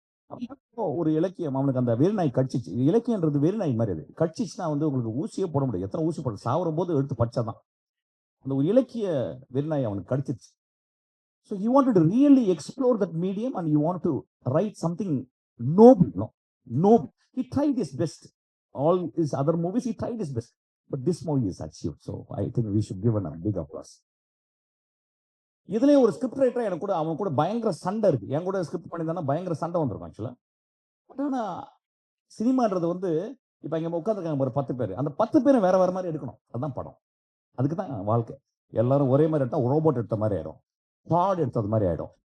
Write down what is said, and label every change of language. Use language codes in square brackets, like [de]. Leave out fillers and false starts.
[ta] அப்போ ஒரு இலக்கியம் அவனுக்கு அந்த வெறிநாய் கடிச்சிச்சு. இலக்கியன்றது வெறிநாய் மாதிரி அது. கடிச்சிச்சுன்னா வந்து உங்களுக்கு ஊசியே போட முடியாது. எத்தனை ஊசி போட சாவற போது எடுத்து படிச்சாதான். அந்த ஒரு இலக்கிய வெறிநாய் அவனுக்கு கடிச்சிச்சு. [en] So he wanted to really explore that medium and he want to write something noble. Noble. He tried his best. All his other movies he tried his best. But this movie is achieved. So I think we should give a big applause. [ta] இதுலயே ஒரு script ரைட்டரா எனக்கு கூட அவன் கூட பயங்கர சண்டை இருக்கு. என் கூட ஸ்கிரிப்ட் பண்ணியிருந்தானா பயங்கர சண்டை வந்திருக்கும் ஆக்சுவலா. பட் ஆனா சினிமான்றது வந்து இப்ப இங்க உட்காந்துருக்காங்க ஒரு 10 பேர். அந்த 10 பேரும் வேற வேற மாதிரி எடுக்கணும். அதுதான் படம். அதுக்கு தான் வாழ்க்கை. எல்லாரும் ஒரே மாதிரி எடுத்தா ரோபோட் எடுத்த மாதிரி ஆயிடும். பாட் எடுத்தது மாதிரி ஆயிடும்.